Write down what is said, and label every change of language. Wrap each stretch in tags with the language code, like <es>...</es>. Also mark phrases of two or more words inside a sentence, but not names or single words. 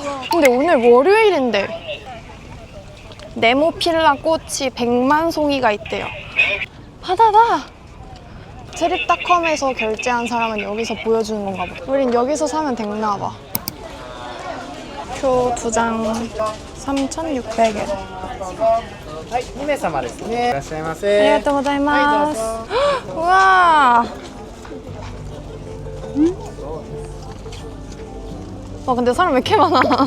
<ko>근데 오늘 월요일인데 네모필라 꽃이 100만 송이가 있대요. 바다다! 트립닷컴에서 결제한 사람은 여기서 보여주는 건가 봐. 우린 여기서 사면 됐나 봐. 표 2장 3,600엔.</ko> <ja>2 名様ですね。いらっしゃいませ。ありがとうございます.</ja> <ko>우와! 와, 근데 사람 왜 이렇게 많아?</ko>